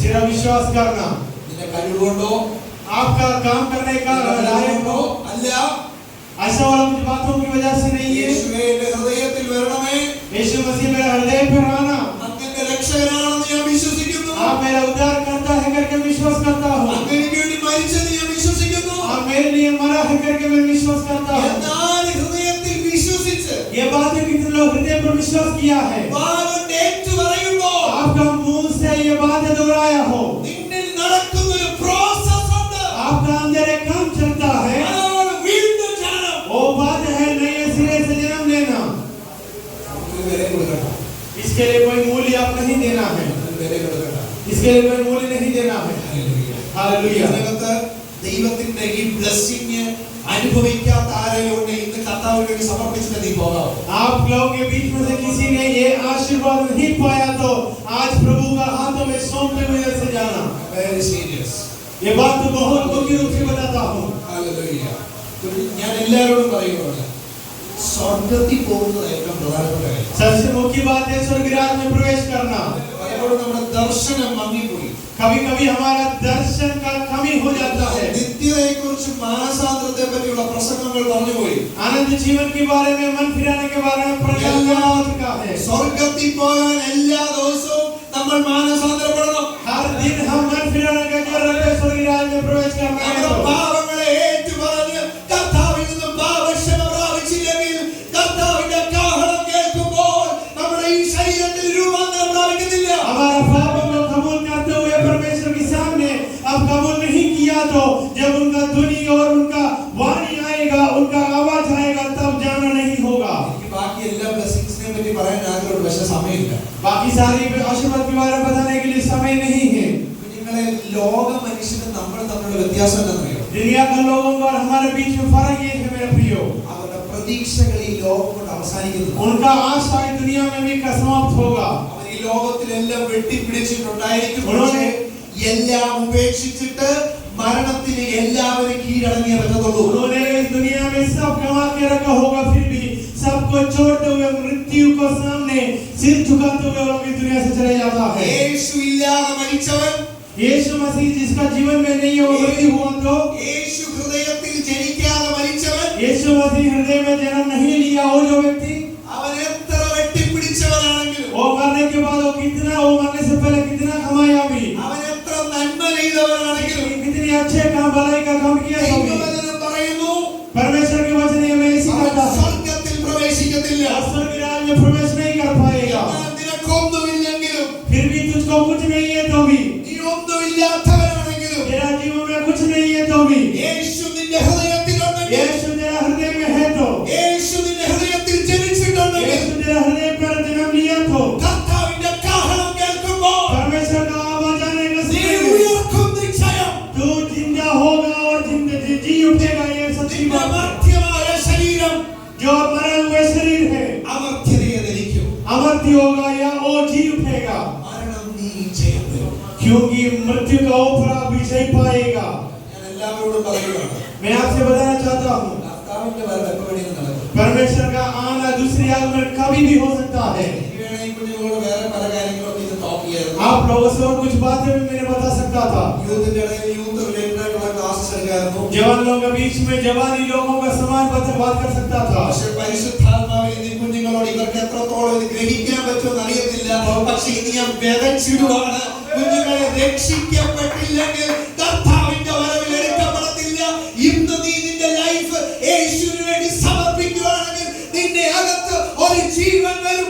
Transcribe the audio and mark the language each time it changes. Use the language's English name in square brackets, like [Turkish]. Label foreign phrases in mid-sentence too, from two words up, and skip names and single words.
[Hindi] सिर्फ विश्वास करना. [Malayalam] നിന്റെ കഴിവുകൊണ്ടോ [Hindi] आपका काम करने का लायक हो [Malayalam] അല്ല, [Hindi] ऐसा वाला कुछ बातों की वजह से नहीं है. [Malayalam] യേശുവേ എന്റെ ഹൃദയത്തിൽ വരണമേ, [Hindi] यीशु मसीह मेरा हृदय पर आना. [Malayalam] അങ്ങന്റെ രക്ഷകനാണെന്ന് ഞാൻ വിശ്വസിക്കുന്നു. [Hindi] आप मेरा उद्धार करता है करके विश्वास करता हूँ. [Malayalam] അങ്ങ് എനിക്ക് വേണ്ടി മരിച്ചെന്ന് ഞാൻ വിശ്വസിക്കുന്നു. [Hindi] आप मेरे लिए मरा है करके मैं विश्वास करता हूँ. [Malayalam] എന്നാൽ ഹൃദയത്തിൽ വിശ്വസിച്ച് [Hindi] ये बातें कितने लोग हृदय पर विश्वास किया है. [Malayalam] വാഗോട്ട് ഏറ്റു പറയുമ്പോൾ [Hindi] आपका मुंह से ये बातें दोहराया हो. [Malayalam] നിന്നിൽ നടക്കുന്ന ഒരു പ്രോസസ് ഉണ്ട്. [Hindi] आपका अंदर एक काम चलता है. [Malayalam] അതാണ് വീണ്ടും ജനനം. [Hindi] वो बात है नए सिरे से जन्म लेना. [Malayalam] നമുക്ക് വില കൊടുക്കണ്ട. [Hindi] इसके लिए कोई मूल्य आप नहीं देना है. [Malayalam] വില കൊടുക്കണ്ട. [Hindi] इसके लिए कोई मूल्य नहीं देना है. हालेलुया. [Malayalam] ഇതിനകത്ത് ദൈവത്തിന്റെ ഈ ബ്ലെസ്സിംഗ് അനുഭവിക്കാത്ത ആരെയുണ്ട് ഇന്ന് കർത്താവിന് വേണ്ടി സമർപ്പിച്ചിട്ട് നീ പോകാം. [Hindi] आप लोगों के बीच में से किसी ने ये आशीर्वाद नहीं पाया तो आज प्रभु का हाथों में सौंपते हुए से जाना. [English] very serious. [Hindi] ये बात तो बहुत गंभीर रूप से बताता हूँ. [Malayalam] ഹല്ലേലൂയ. ഞാൻ എല്ലാവരോടും പറയുന്നത് സ്വർഗ്ഗത്തിൽ പോകുന്നത് ഏറ്റവും പ്രധാനപ്പെട്ട കാര്യം. [Hindi] सबसे मुख्य बात है स्वर्ग राज्य में प्रवेश करना. [Malayalam] പലപ്പോഴും നമ്മുടെ ദർശനം മങ്ങിപ്പോയി. [Hindi] कभी कभी हमारा दर्शन का कमी हो जाता है. [Malayalam] നിത്യതയെക്കുറിച്ച് മാനസാന്തരത്തെ പറ്റിയുള്ള പ്രസംഗങ്ങൾ പറഞ്ഞുപോയി. [Hindi] आनंद जीवन के बारे में मन फिराने के बारे में प्रचार करना चुका है. [Malayalam] സ്വർഗ്ഗത്തിൽ പോകാൻ എല്ലാ ദിവസവും നമ്മൾ മാനസാന്തരപ്പെടണം. [Hindi] हर दिन हम मन फिराने का जरूरत है. स्वर्ग राज्य में प्रवेश करना है [Malayalam] നമ്മുടെ [Hindi] तो [Malayalam] പാപങ്ങളെ ഏറ്റുപറഞ്ഞ് കർത്താവിൽ നിന്ന് പാപക്ഷമ പ്രാപിച്ചില്ലെങ്കിൽ കർത്താവിന്റെ കാഹളം കേൾക്കുമ്പോൾ നമ്മുടെ ഈ ശരീരത്തിൽ രൂപാന്തരം പ്രാപിക്കുന്നില്ല. [Hindi] हमारा पापों को कबूल करते हुए परमेश्वर के सामने अब कबूल नहीं किया तो जब उनका ध्वनि और उनका वाणी आएगा, उनका आवाज आएगा तब जाना नहीं होगा. [Malayalam] എനിക്ക് ബാക്കി എല്ലാ ബ്ലെസ്സിങ്സിനെ പറ്റി പറയാൻ ആഗ്രഹമുണ്ട്, പക്ഷെ സമയമില്ല. [Hindi] बाकी सारी आशीर्वाद के बारे में बताने के लिए समय नहीं है. [Malayalam] നിങ്ങളെ ലോക മനുഷ്യനും നമ്മൾ തമ്മിലുള്ള വ്യത്യാസം എന്താണെന്നറിയോ? [Hindi] दुनिया के लोगों का और हमारे बीच में फर्क ये है मेरे प्रियो. [Malayalam] അവരുടെ പ്രതീക്ഷകൾ ഈ ലോകം കൊണ്ട് അവസാനിക്കുന്നു. [Hindi] उनका आशा इस दुनिया में भी समाप्त होगा. [Malayalam] അവർ ഈ ലോകത്തിലെല്ലാം വെട്ടിപ്പിടിച്ചിട്ടുണ്ടായിരിക്കും, പക്ഷേ എല്ലാം ഉപേക്ഷിച്ചിട്ട് മരണത്തിന് എല്ലാവരും കീഴടങ്ങിയേ പറ്റത്തുള്ളൂ. [Hindi] उन्होंने इस दुनिया में सब गंवा के रखा होगा, फिर भी सबको छोड़ते हुए मृत्यु को सामने सिर झुकाते हुए लोग इस दुनिया से चले जाता है. [Malayalam] യേശു ഇല്ലാതെ മരിച്ചവൻ, [Hindi] यीशु मसीह जिसका जीवन में नहीं है वो मृत्यु हुआ तो [Malayalam] യേശു ഹൃദയത്തിൽ ജനിക്കാതെ മരിച്ചവൻ, [Hindi] यीशु मसीह हृदय में जन्म नहीं लिया वो जो व्यक्ति [Malayalam] അവൻ എത്ര വെട്ടിപ്പിടിച്ചവനാണെങ്കിലും, [Hindi] वो मरने के बाद वो मरने से पहले कितना कमाया भी, [Malayalam] അവൻ എത്ര നന്മ ചെയ്തവനാണെങ്കിലും, [Hindi] कितनी अच्छे काम भलाई का काम किया तो भी [Malayalam] ദൈവവചനം പറയുന്നു [Hindi] परमेश्वर के वचन में ऐसी [Malayalam] അവൻ [Hindi] कहता है [Malayalam] സ്വർഗ്ഗത്തിൽ പ്രവേശിക്കത്തില്ല. [Hindi] स्वर्ग राज्य में प्रवेश नहीं कर पाएगा. [Malayalam] എന്നാൽ നിനക്കൊന്നുമില്ലെങ്കിലും, [Hindi] फिर भी तुझको कुछ नहीं है तो भी, [Malayalam] നീ ഒന്നുമില്ലാത്തവനാണെങ്കിലും, [Hindi] तेरा जीवन में कुछ नहीं है तो भी, [Malayalam] യേശു നിന്റെ ഹൃദയത്തിലുണ്ടെങ്കിൽ, [Hindi] यीशु तेरा हृदय में है तो, [Malayalam] യേശു നിന്റെ ഹൃദയത്തിൽ ജനിച്ചിട്ടുണ്ടെങ്കിൽ, [Hindi] यीशु तेरा हृदय पर जन्म लिया तो [Malayalam] കർത്താവിന്റെ കാഹളം കേൾക്കുമ്പോൾ [Hindi] परमेश्वर का आवाज आने का [Malayalam] നീ [Hindi] समय [Malayalam] ഉയർക്കും നിശ്ചയം. [Hindi] तू जिंदा होगा और जी उठेगा. ये सच्ची [Malayalam] നിന്റെ [Hindi] बात है. [Malayalam] മർത്യമായ ശരീരം [Hindi] जो मरा हुआ शरीर है [Malayalam] അമർത്യതയെ ധരിക്കും. [Hindi] अमर्त्य होगा या वो जी उठेगा. [Malayalam] ജയം വരും. [Hindi] क्योंकि मृत्यु का ऊपर आप विजय पाएगा। [Malayalam] ഞാൻ എല്ലാവരോടും പറയുകയാണ്, [Hindi] मैं आपसे बताना चाहता हूँ [Malayalam] കർത്താവിന്റെ വരവ് എപ്പോൾ വേണമെങ്കിലും നടക്കും. [Hindi] परमेश्वर का आना दूसरी आगमन कभी भी हो सकता है। [Malayalam] എനിക്ക് വേണമെങ്കിൽ കുഞ്ഞുങ്ങളോട് വേറെ പല കാര്യങ്ങളൊക്കെ ഇത് ടോക്ക് ചെയ്യായിരുന്നു. [Hindi] आप लोगों से और कुछ बातें भी मैंने बता सकता था। [Malayalam] യൂത്തിന്റെ ഇടയിൽ [English] youth related [Malayalam] ആയിട്ടുള്ള ക്ലാസ്സസ് എടുക്കായിരുന്നു. [Hindi] जवान लोगों के बीच में जवानी लोगों का समान बात कर सकता था। [Malayalam] പക്ഷേ പരിശുദ്ധാത്മാവിൽ ഈ കുഞ്ഞുങ്ങളോട് ഇവർക്ക് എത്രത്തോളം ഇത് ഗ്രഹിക്കാൻ പറ്റുമെന്ന് അറിയത്തില്ല. പക്ഷേ ഇനി ഞാൻ വിതച്ചിടുവാണ്, കുഞ്ഞുങ്ങളെ രക്ഷിക്കപ്പെട്ടില്ലെങ്കിൽ കർത്താവിന്റെ വരവിൽ എടുക്കപ്പെടത്തില്ല. ഇന്ന് നീ നിന്റെ ലൈഫ് യേശുവിന് വേണ്ടി സമർപ്പിക്കുകയാണെങ്കിൽ നിന്റെ അകത്ത് ഒരു ജീവൻ വരും.